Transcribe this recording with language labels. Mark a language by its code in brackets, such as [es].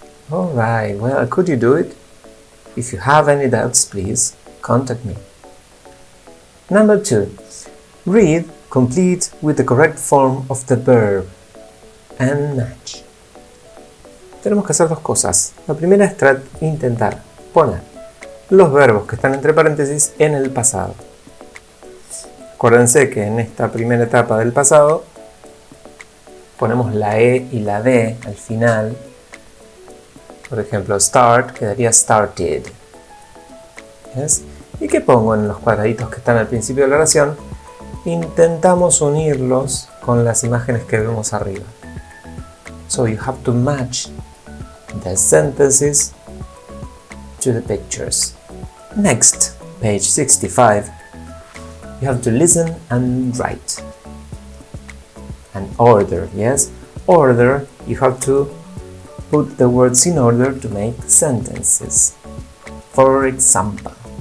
[en] All right, well, could you do it? If you have any doubts, please contact me. Number 2. Read complete with the correct form of the verb and match. [es] Tenemos que hacer dos cosas. La primera es intentar poner los verbos que están entre paréntesis en el pasado. Acuérdense que en esta primera etapa del pasado ponemos la E y la D al final. Por ejemplo, start quedaría started. ¿Yes? ¿Y qué pongo en los cuadraditos que están al principio de la oración? Intentamos unirlos con las imágenes que vemos arriba. [en] So you have to match the sentences to the pictures. Next, page 65. You have to listen and write. And order, yes? Order, you have to put the words in order to make sentences. For example,